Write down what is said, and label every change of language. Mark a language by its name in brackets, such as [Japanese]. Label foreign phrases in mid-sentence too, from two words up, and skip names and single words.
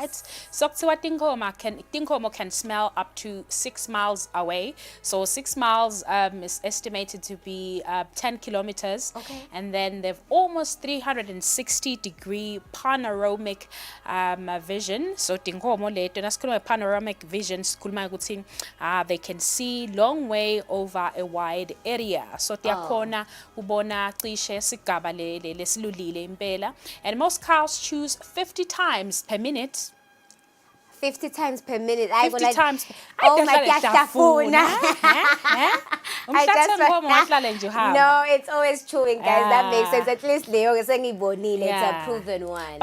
[English] Yes. So tinkomo can smell up to 6 miles away. So 6 miles is estimated to be 10 kilometers. Okay. And then they've almost 360-degree panoramic vision. So [Swati] tinkomo leto nasikhuluma [English] panoramic vision, [Swati] sikhuluma ukuthi [English] they can see long way over a wide area. [Swati] So tiyakhona ubona cishe sigaba lesilulile impela. [English] And most cows choose 50 times per minute 50 times per minute. 50 times. Oh my gosh, No, it's always chewing, guys. That makes sense. At least Leo is saying it's a proven one.